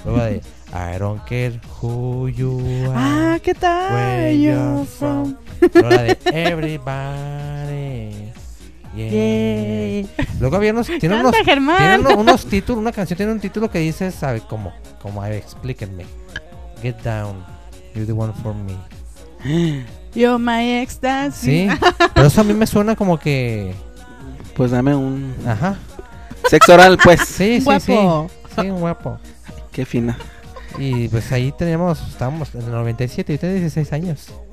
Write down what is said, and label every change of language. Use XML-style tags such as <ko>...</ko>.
<es>Luego de I Don't Care Who You Are. Ah, ¿qué tal? Where You're From. Luego la de Everybody.</es> <en>Yeah. Yeah.</en> <es>Luego había unos, tiene canta, unos, Germán. Tiene unos títulos, una canción tiene un título que dice, ¿sabe cómo? Como, explíquenme.</es> <en>Get down, you're the one for me. You're my ecstasy.</en> <es>Sí, pero eso a mí me suena como que... Pues dame un... Ajá. Sexo oral, pues. Sí, guapo. Sí, un guapo. Qué fina. Y pues ahí teníamos, estábamos en el 97, yo tenía 16 años.</es>